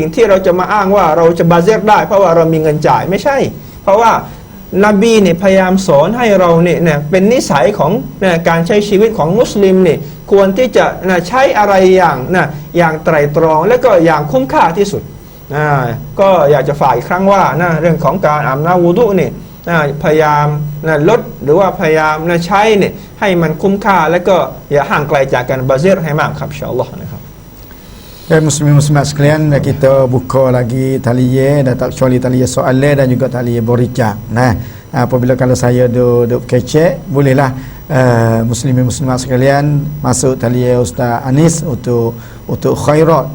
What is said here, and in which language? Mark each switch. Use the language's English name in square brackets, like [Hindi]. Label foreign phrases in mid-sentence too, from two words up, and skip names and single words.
[Thai] ที่เราจะมาอ้างว่าเราจะบาซิรได้เพราะว่าเรามีเงินจ่ายไม่ใช่เพราะว่านบีเนี่ยพยายามสอนให้เราเนี่ยเป็นนิสัยของการใช้ชีวิตของมุสลิมเนี่ยควรที่จะใช้อะไรอย่างไตร่ตรองและก็อย่างคุ้มค่าที่สุดก็อยากจะฝากอีกครั้งว่าเรื่องของการอาบน้ำwuduเนี่ยพยายามลดหรือว่าพยายามใช้เนี่ยให้มันคุ้มค่าและก็อย่าห่างไกลจากการบาซิรให้มากครับอินชาอัลลอฮ์นะครับ [Malay] Dan muslim-muslimat sekalian, kita buka lagi talian dan tak kecuali talian soalan dan juga talian boricak. Nah, apabila kalau saya duk kecek, bolehlah muslimin-muslimat sekalian masuk talian Ustaz Anis untuk khairat.